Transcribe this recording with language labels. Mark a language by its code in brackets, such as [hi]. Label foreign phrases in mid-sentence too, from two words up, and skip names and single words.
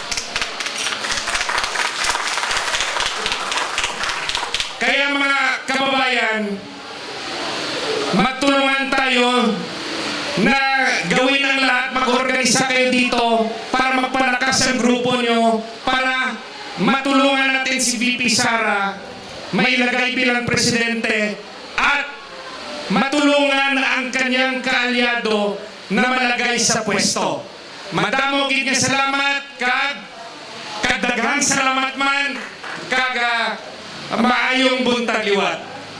[tl] Kaya mga kababayan, magtulungan tayo na gawin ang lahat, mag-organisa kayo dito para magpalakas ang grupo nyo, para matulungan natin si VP Sara mailagay bilang presidente at matulungan ang kanyang kaalyado na malagay sa pwesto. [hil] Madamo gid nga salamat kag [ceb] daghang salamat man [hil] kag maayong buntag liwat.